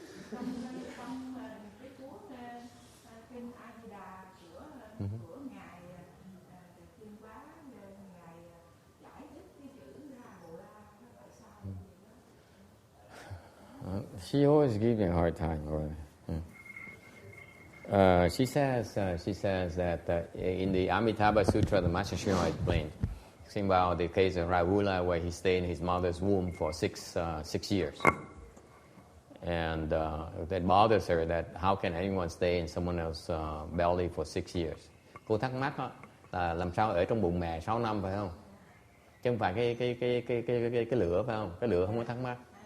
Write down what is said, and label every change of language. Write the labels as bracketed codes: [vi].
[vi] Trong cái cuốn Kinh A Di Đà của ngài Tuyên Bá, ngài giải thích cái chữ Ra Bồ La tại sao? [en] She always gives me a hard time. She says that in the Amitabha Sutra, the Master Shinra explained about the case of Rahula, where he stayed in his mother's womb for six years, and that bothers her. That how can anyone stay in someone else's belly for 6 years? [vi] Cô thắc mắc là làm sao ở trong bụng mẹ 6 năm phải không? Chứ không phải cái lửa phải không? Cái lửa không có thắc mắc.